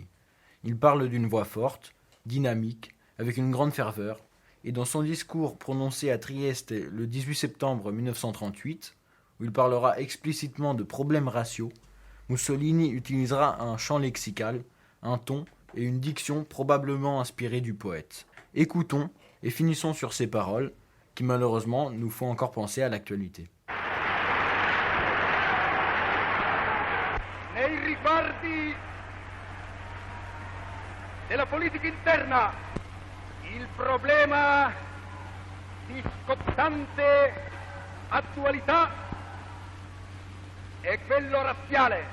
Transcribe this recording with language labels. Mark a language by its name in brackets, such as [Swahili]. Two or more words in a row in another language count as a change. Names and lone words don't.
[French] Il parle d'une voix forte, dynamique, avec une grande ferveur, et dans son discours prononcé à Trieste le 18 septembre 1938, où il parlera explicitement de problèmes raciaux, Mussolini utilisera un chant lexical, un ton et une diction probablement inspirés du poète. Écoutons et finissons sur ces paroles qui malheureusement nous font encore penser à l'actualité. [Italian] Nei riguardi della politica interna, il problema di scottante attualità è quello razziale.